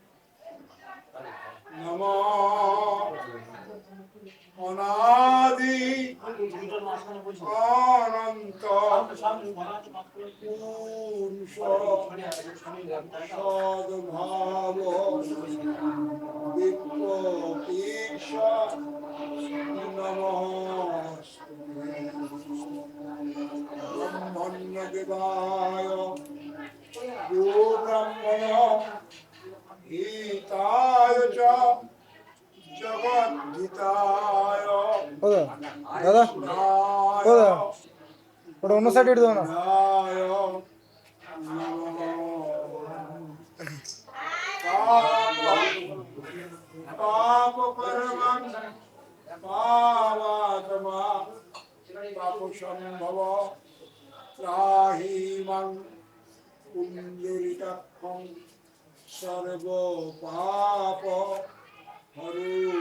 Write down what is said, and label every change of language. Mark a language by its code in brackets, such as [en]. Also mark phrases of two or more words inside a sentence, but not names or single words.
[sa] নমঃ অনাদি অনন্ত পুরুষ সদ্ভাব বিপ্লবীশ নমস্তে। ব্রহ্মণ্য দেবায় यो ब्रह्मण हिताय च जगद्धिताय [bn] দাদা ওটা অন্য সাইডে দাও না। [sa] पाप कर्मं पावात्मा पाप संभव त्राहि मं पुण्डरीकाक्षं सर्व पाप हरो